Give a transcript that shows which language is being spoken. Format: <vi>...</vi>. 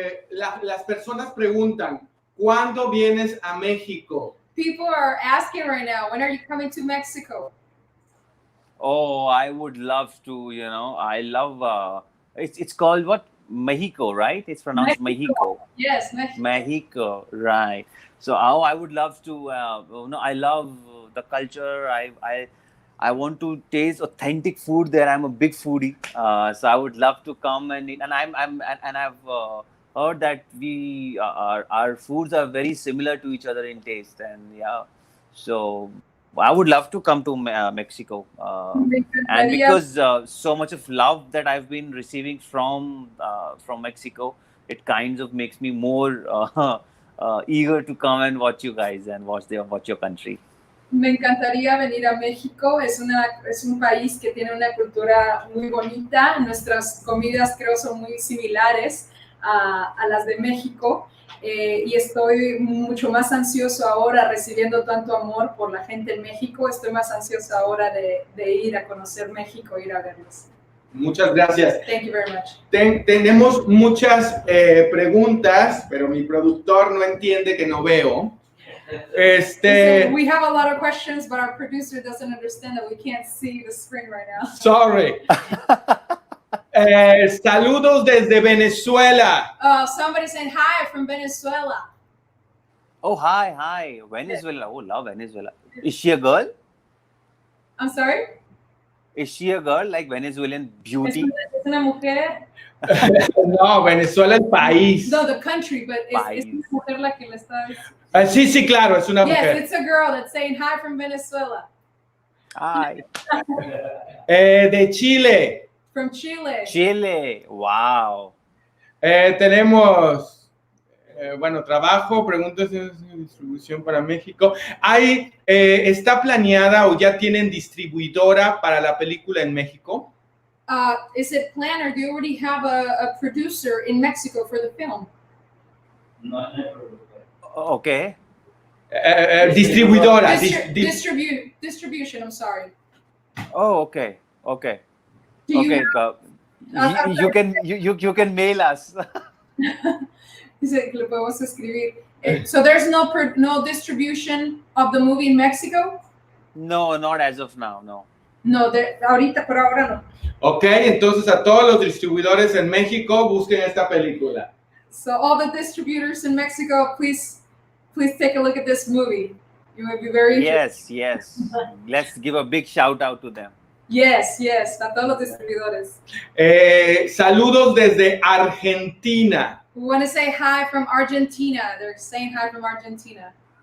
<es>Las personas preguntan, ¿cuándo vienes a México?</es> <en>People are asking right now, when are you coming to Mexico? Oh, I would love to, I love, it's called what? Mexico, right? It's pronounced Mexico. Yes, Mexico. Mexico, right. So I would love to, I love the culture. I want to taste authentic food there. I'm a big foodie. So I would love to come and eat. And I've heard that our foods are very similar to each other in taste. And yeah, so I would love to come to Mexico, and because so much of love that I've been receiving from Mexico, it kind of makes me more eager to come and watch you guys and watch your country.</en> <es>Me encantaría venir a México. Es un país que tiene una cultura muy bonita. Nuestras comidas creo son muy similares a las de México. Y estoy mucho más ansioso ahora, recibiendo tanto amor por la gente en México. Estoy más ansioso ahora de ir a conocer México, ir a verlos. Muchas gracias.</es> <en>Thank you very much.</en> <es>Tenemos muchas preguntas, pero mi productor no entiende que no veo.</es> <en>We have a lot of questions, but our producer doesn't understand that we can't see the screen right now. Sorry.</en> <es>Saludos desde Venezuela.</es> <en>Somebody saying hi from Venezuela. Oh, hi. Venezuela. Oh, love Venezuela. Is she a girl? I'm sorry? Is she a girl, like Venezuelan beauty?</en> <es>¿Es una mujer? No, Venezuela el país.</es> <en>No, the country, but</en> <es>es una mujer la que le está... Sí, claro, es una mujer.</es> <en>Yes, it's a girl that's saying hi from Venezuela. Hi.</en> <es>De Chile.</es> <en>From Chile. Chile, wow.</en> <es>Tenemos Bueno, trabajo, preguntas de distribución para México. ¿Está planeada o ya tienen distribuidora para la película en México?</es> <en>Is it planned, or do you already have a producer in Mexico for the film? Okay.</en> <es>Distribuidora.</es> <en>Distribution, I'm sorry. Oh, okay. Okay. Do you Okay. You can mail us.</en> <es>Dice que le podemos escribir.</es> <en>So there's no distribution of the movie in Mexico? No, not as of now, no.</en> <es>No, ahorita, por ahora no. Ok, entonces a todos los distribuidores en México busquen esta película.</es> <en>So all the distributors in Mexico, please take a look at this movie. You would be very Yes. Let's give a big shout out to them.</en> <es>Yes, a todos los distribuidores. Saludos desde Argentina.</es> <en>We want to say hi from Argentina. They're saying hi from Argentina.</en>